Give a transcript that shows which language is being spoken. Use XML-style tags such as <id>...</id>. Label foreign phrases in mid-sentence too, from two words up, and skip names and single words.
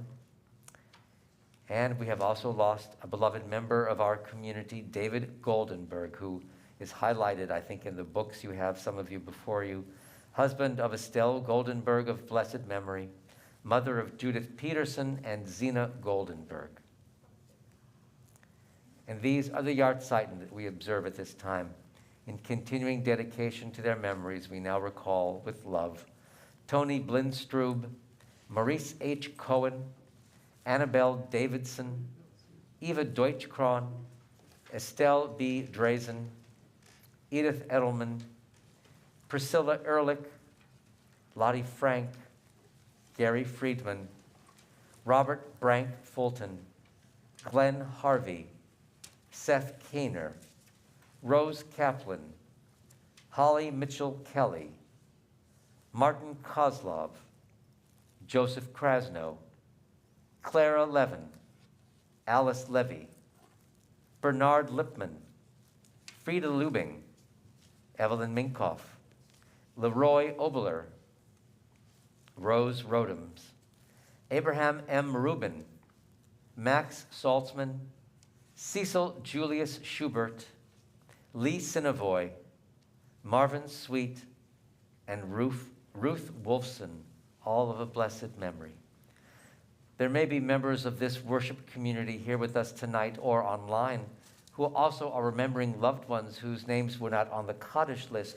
<en>And we have also lost a beloved member of our community, David Goldenberg, who is highlighted, I think, in the books you have, some of you before you, husband of Estelle Goldenberg of blessed memory, mother of Judith Peterson and Zena Goldenberg. And these are the Yartzeiten that we observe at this time. In continuing dedication to their memories, we now recall with love Tony Blindstrube, Maurice H. Cohen, Annabelle Davidson, Eva Deutschkron, Estelle B. Drazen, Edith Edelman, Priscilla Ehrlich, Lottie Frank, Gary Friedman, Robert Brank Fulton, Glenn Harvey, Seth Kaner, Rose Kaplan, Holly Mitchell Kelly, Martin Kozlov, Joseph Krasno, Clara Levin, Alice Levy, Bernard Lipman, Frida Lubing, Evelyn Minkoff, Leroy Obeler, Rose Rodems, Abraham M. Rubin, Max Saltzman, Cecil Julius Schubert, Lee Sinavoy, Marvin Sweet, and Ruth Wolfson, all of a blessed memory. There may be members of this worship community here with us tonight or online who also are remembering loved ones whose names were not on the Kaddish list.</en>